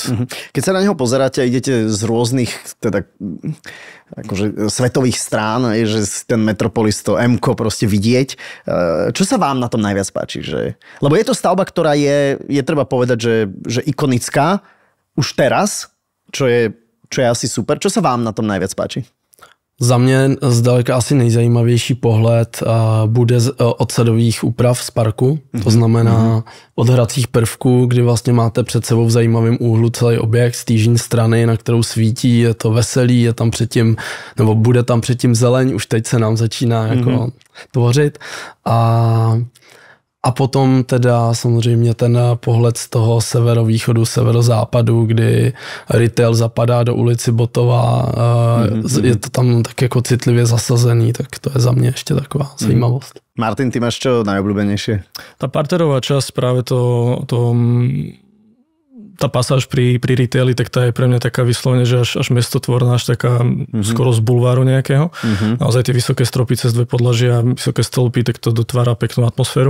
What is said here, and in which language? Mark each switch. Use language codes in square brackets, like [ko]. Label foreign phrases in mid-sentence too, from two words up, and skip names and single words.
[sk] Keď sa na neho pozeráte, idete z rôznych teda akože svetových strán, že ten Metropolis, to M-ko proste vidieť. Čo sa vám na tom najviac páči? Lebo je to stavba, ktorá je treba povedať, že ikonická už teraz, čo je asi super. Čo sa vám na tom najviac páči? [cs] Za mě zdaleka asi nejzajímavější pohled bude od sadových úprav z parku. To znamená od hracích prvků, kdy vlastně máte před sebou v zajímavém úhlu celý objekt z té jižní strany, na kterou svítí, je to veselý, je tam předtím, nebo bude tam předtím zeleň, už teď se nám začíná jako tvořit. A potom teda samozřejmě ten pohled z toho severovýchodu, severozápadu, kdy retail zapadá do ulici Botova, je to tam tak jako citlivě zasazený, tak to je za mě ještě taková zajímavost. [sk] Martin, ty máš čo najobľúbenejšie? Tá parterová časť, práve tá pasáž pri retaili, tak tá je pre mňa taká vyslovene, že až mestotvorná, až taká skoro z bulváru nejakého. Naozaj tie vysoké stropy cez dve podlažia, vysoké stĺpy, tak to dotvára peknú atmosféru.